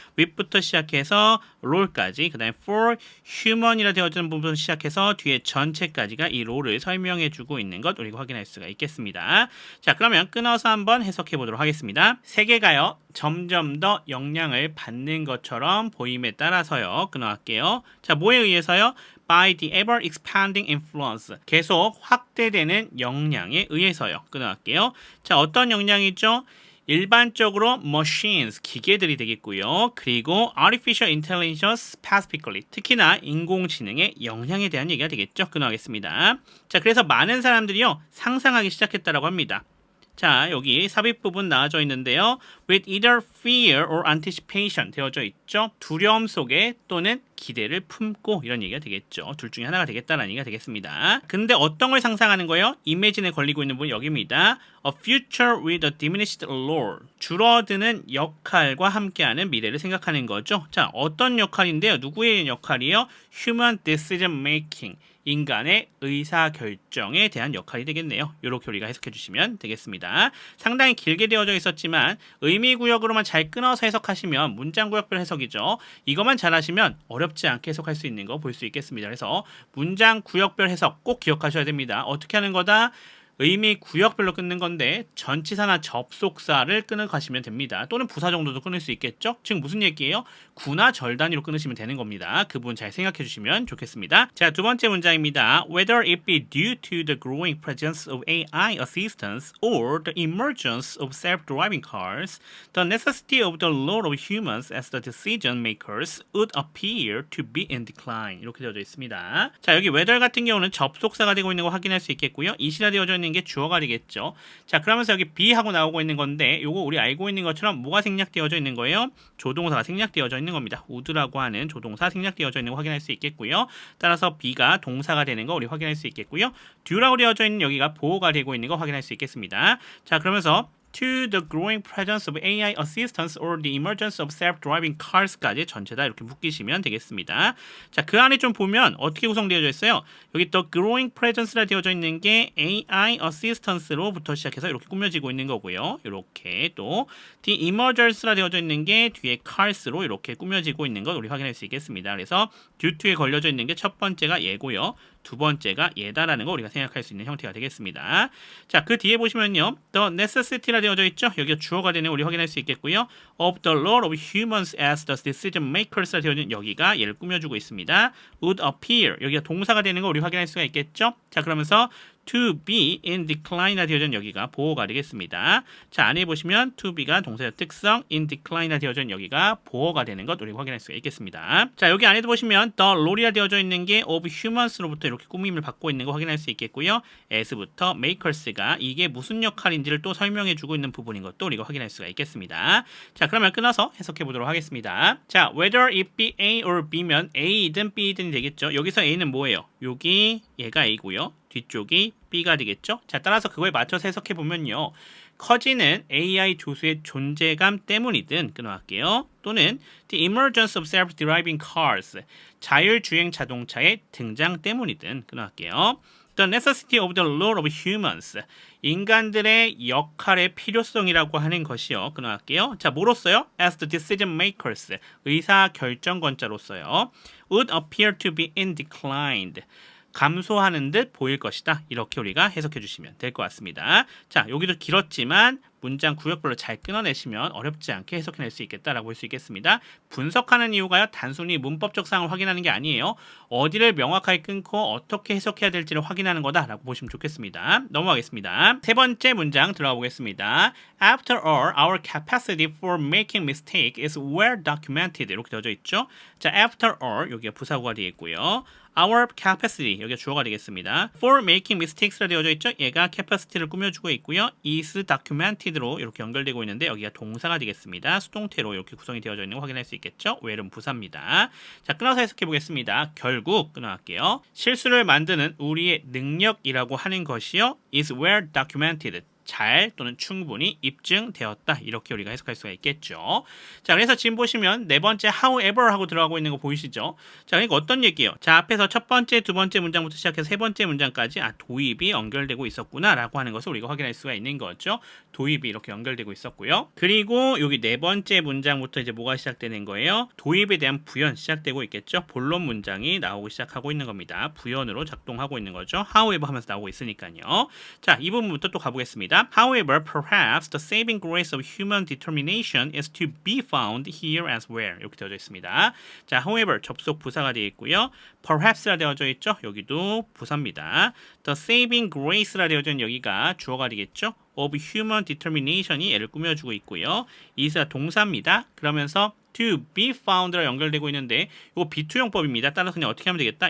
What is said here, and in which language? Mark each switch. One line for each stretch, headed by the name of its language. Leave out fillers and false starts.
Korean: with부터 시작해서 role까지, 그 다음에
English: for human
Korean: 이라 되어지는 부분 시작해서 뒤에 전체까지가 이 role을 설명해주고 있는 것 우리가 확인할 수가 있겠습니다. 자, 그러면 끊어서 한번 해석해 보도록 하겠습니다. 세 개가요. 점점 더 영향을 받는 것처럼 보임에 따라서요. 끊어갈게요. 자, 뭐에 의해서요?
English: By the ever-expanding influence.
Korean: 계속 확대되는 영향에 의해서요. 끊어갈게요. 자, 어떤 영향이죠? 일반적으로 machines, 기계들이 되겠고요. 그리고
English: artificial intelligence specifically,
Korean: 특히나 인공지능의 영향에 대한 얘기가 되겠죠. 끊어가겠습니다. 자, 그래서 많은 사람들이요. 상상하기 시작했다라고 합니다. 자, 여기 삽입 부분 나와져 있는데요.
English: With either fear or anticipation
Korean: 되어져 있죠. 두려움 속에 또는 기대를 품고 이런 얘기가 되겠죠. 둘 중에 하나가 되겠다는 얘기가 되겠습니다. 근데 어떤 걸 상상하는 거예요? 이미진에 걸리고 있는 부분 여기입니다.
English: A future with a diminished role.
Korean: 줄어드는 역할과 함께하는 미래를 생각하는 거죠. 자, 어떤 역할인데요? 누구의 역할이요?
English: Human decision making.
Korean: 인간의 의사결정에 대한 역할이 되겠네요. 이렇게 우리가 해석해 주시면 되겠습니다. 상당히 길게 되어져 있었지만 의미구역으로만 잘 끊어서 해석하시면 문장구역별 해석이죠. 이것만 잘하시면 어렵지 않게 해석할 수 있는 거 볼 수 있겠습니다. 그래서 문장구역별 해석 꼭 기억하셔야 됩니다. 어떻게 하는 거다? 의미 구역별로 끊는 건데 전치사나 접속사를 끊어 가시면 됩니다. 또는 부사 정도도 끊을 수 있겠죠? 지금 무슨 얘기예요? 구나 절 단위로 끊으시면 되는 겁니다. 그 부분 잘 생각해 주시면 좋겠습니다. 자, 두 번째 문장입니다.
English: Whether it be due to the growing presence of AI assistants or the emergence of self-driving cars, the necessity of the role of humans as the decision makers would appear to be in decline.
Korean: 이렇게 되어져 있습니다. 자, 여기 whether 같은 경우는 접속사가 되고 있는 거 확인할 수 있겠고요. 이시라 되어져 있는 게 주어가 되겠죠. 자, 그러면서 여기 be 하고 나오고 있는 건데 요거 우리 알고 있는 것처럼 뭐가 생략되어져 있는 거예요? 조동사가 생략되어져 있는 겁니다. would라고 하는 조동사 생략되어져 있는 거 확인할 수 있겠고요. 따라서 be가 동사가 되는 거 우리 확인할 수 있겠고요. do라고 되어져 있는 여기가 보호가 되고 있는 거 확인할 수 있겠습니다.
English: 자, 그러면서 to the growing presence of AI assistants or the emergence of self-driving cars까지
Korean: 전체 다 이렇게 묶이시면 되겠습니다. 자, 그 안에 좀 보면 어떻게 구성되어져 있어요? 여기 또
English: growing presence
Korean: 라 되어져 있는 게 AI assistance로부터 시작해서 이렇게 꾸며지고 있는 거고요. 이렇게 또
English: the emergence
Korean: 라 되어져 있는 게 뒤에 cars로 이렇게 꾸며지고 있는 것 우리 확인할 수 있겠습니다. 그래서 due to에 걸려져 있는 게 첫 번째가 얘고요. 두 번째가 얘다라는 거 우리가 생각할 수 있는 형태가 되겠습니다. 자, 그 뒤에 보시면요.
English: The necessity
Korean: 라 되어져 있죠. 여기가 주어가 되는 우리 확인할 수 있겠고요.
English: Of the role of humans as the decision makers라
Korean: 되어져 있는 여기가 얘를 꾸며주고 있습니다.
English: Would appear
Korean: 여기가 동사가 되는 거 우리 확인할 수가 있겠죠. 자, 그러면서
English: to be in decline
Korean: 이라 되어져 있는 여기가 보호가 되겠습니다. 자, 안에 보시면 to be가 동사의 특성, in decline이라 되어져 있는 여기가 보호가 되는 것 우리 확인할 수가 있겠습니다. 자, 여기 안에도 보시면 the role이라 되어져 있는 게
English: of humans
Korean: 로부터 이렇게 꾸밈을 받고 있는 거 확인할 수 있겠고요. as부터 makers가 이게 무슨 역할인지를 또 설명해 주고 있는 부분인 것도 우리가 확인할 수가 있겠습니다. 자, 그러면 끊어서 해석해 보도록 하겠습니다. 자,
English: whether it be A or B
Korean: 면 A이든 B이든 되겠죠. 여기서 A는 뭐예요? 여기 얘가 A고요. 뒤쪽이 B가 되겠죠. 자, 따라서 그거에 맞춰서 해석해 보면요. 커지는 AI 조수의 존재감 때문이든 끊어갈게요. 또는
English: the emergence of self-driving cars,
Korean: 자율주행 자동차의 등장 때문이든 끊어갈게요.
English: The necessity of the role of humans,
Korean: 인간들의 역할의 필요성이라고 하는 것이요. 끊어갈게요. 자, 뭐로써요?
English: As the decision makers,
Korean: 의사 결정권자로서요.
English: would appear to be in decline,
Korean: 감소하는 듯 보일 것이다. 이렇게 우리가 해석해 주시면 될 것 같습니다. 자, 여기도 길었지만 문장 구역별로 잘 끊어내시면 어렵지 않게 해석해낼 수 있겠다라고 볼 수 있겠습니다. 분석하는 이유가요, 단순히 문법적 사항을 확인하는 게 아니에요. 어디를 명확하게 끊고 어떻게 해석해야 될지를 확인하는 거다라고 보시면 좋겠습니다. 넘어가겠습니다. 세 번째 문장 들어가 보겠습니다.
English: After all, our capacity for making mistake is well documented.
Korean: 이렇게 되어져 있죠. 자,
English: after all,
Korean: 여기가 부사구가 되어 있고요.
English: Our capacity,
Korean: 여기가 주어가 되겠습니다.
English: For making mistakes
Korean: 라 되어져 있죠. 얘가 capacity를 꾸며주고 있고요.
English: is documented
Korean: 로 이렇게 연결되고 있는데 여기가 동사가 되겠습니다. 수동태로 이렇게 구성이 되어져 있는 거 확인할 수 있겠죠. where은 부사입니다. 자, 끊어서 해석해 보겠습니다. 결국 끊어갈게요. 실수를 만드는 우리의 능력이라고 하는 것이요,
English: is well documented,
Korean: 잘 또는 충분히 입증되었다. 이렇게 우리가 해석할 수가 있겠죠. 자, 그래서 지금 보시면 네 번째 however 하고 들어가고 있는 거 보이시죠? 자, 그러니까 어떤 얘기예요? 자, 앞에서 첫 번째, 두 번째 문장부터 시작해서 세 번째 문장까지 도입이 연결되고 있었구나 라고 하는 것을 우리가 확인할 수가 있는 거죠. 도입이 이렇게 연결되고 있었고요. 그리고 여기 네 번째 문장부터 이제 뭐가 시작되는 거예요? 도입에 대한 부연 시작되고 있겠죠. 본론 문장이 나오기 시작하고 있는 겁니다. 부연으로 작동하고 있는 거죠. however 하면서 나오고 있으니까요. 자, 이 부분부터 또 가보겠습니다.
English: However, perhaps the saving grace of human determination is to be found here as well.
Korean: 이렇게 되어져 있습니다. 자, however 접속 부사가 되어 있고요. Perhaps라 되어져 있죠. 여기도 부사입니다.
English: The saving grace
Korean: 라 되어져 있는 여기가 주어가 되겠죠.
English: of human determination
Korean: 이 얘를 꾸며주고 있고요. is가 동사입니다. 그러면서
English: to be found
Korean: 랑 연결되고 있는데 이거 비투용법입니다. 따라서 그냥 어떻게 하면 되겠다?